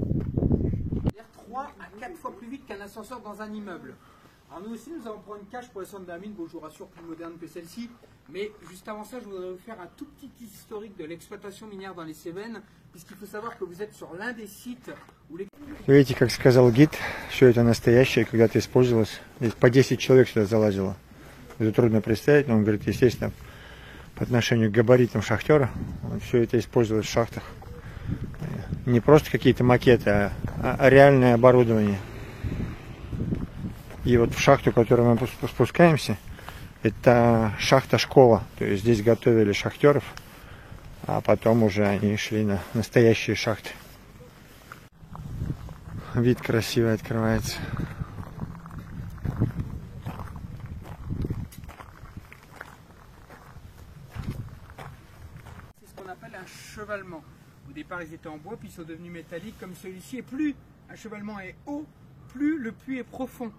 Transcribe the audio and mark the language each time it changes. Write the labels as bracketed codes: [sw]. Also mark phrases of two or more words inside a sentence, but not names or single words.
[fr] 3 à 4 fois plus vite qu'un ascenseur dans un immeuble. Alors nous aussi, nous allons prendre une cage pour descendre de la mine, bon, je vous rassure, plus moderne que celle-ci. Mais juste avant ça, je voudrais vous faire un tout petit historique de l'exploitation minière dans les Cévennes, puisqu'il faut savoir que vous êtes sur l'un des sites où les... [ru] Видите, как сказал гид, все это настоящее, когда-то использовалось. Здесь по 10 человек сюда залазило. Это трудно представить, но он говорит, естественно, по отношению к габаритам шахтера, все это использовалось в шахтах. Не просто какие-то макеты, а реальное оборудование. И вот в шахту, в которую мы спускаемся, это шахта-школа. То есть здесь готовили шахтеров, а потом уже они шли на настоящие шахты. Вид красивый открывается. [fr] C'est ce qu'on appelle un chevalement. Au départ, ils étaient en bois, puis ils sont devenus métalliques comme celui-ci. Et plus un chevalement est haut, plus le puits est profond.